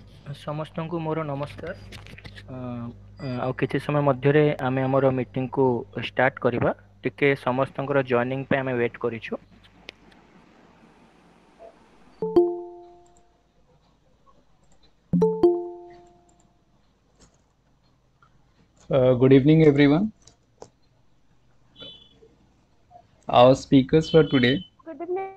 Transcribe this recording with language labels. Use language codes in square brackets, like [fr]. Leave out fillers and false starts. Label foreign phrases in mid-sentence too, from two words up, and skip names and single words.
[or] ସମସ୍ତଙ୍କୁ ମୋର ନମସ୍କାର। ଆଉ କିଛି ସମୟ ମଧ୍ୟରେ ଆମେ ଆମର ମିଟିଂକୁ ଷ୍ଟାର୍ଟ କରିବା। ଟିକେ ସମସ୍ତଙ୍କର ଜଏନିଂ ପାଇଁ ଆମେ ୱେଟ୍ କରିଛୁ। [en] Good evening, everyone. Our speakers for today, Good evening.